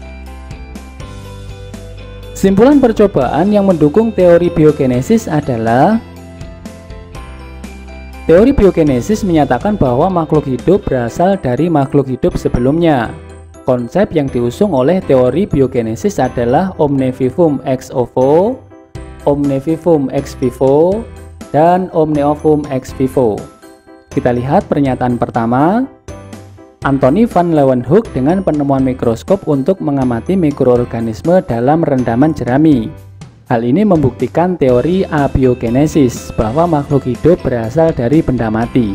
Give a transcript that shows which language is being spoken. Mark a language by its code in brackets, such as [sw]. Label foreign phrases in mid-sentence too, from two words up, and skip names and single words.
[id] Kesimpulan percobaan yang mendukung teori biogenesis adalah: teori biogenesis menyatakan bahwa makhluk hidup berasal dari makhluk hidup sebelumnya. Konsep yang diusung oleh teori biogenesis adalah [la] omne vivum ex ovo, omne vivum ex vivo, [id] dan [la] omne ovum ex vivo. [id] Kita lihat pernyataan pertama. Anthony van Leeuwenhoek dengan penemuan mikroskop untuk mengamati mikroorganisme dalam rendaman jerami. Hal ini membuktikan teori abiogenesis bahwa makhluk hidup berasal dari benda mati.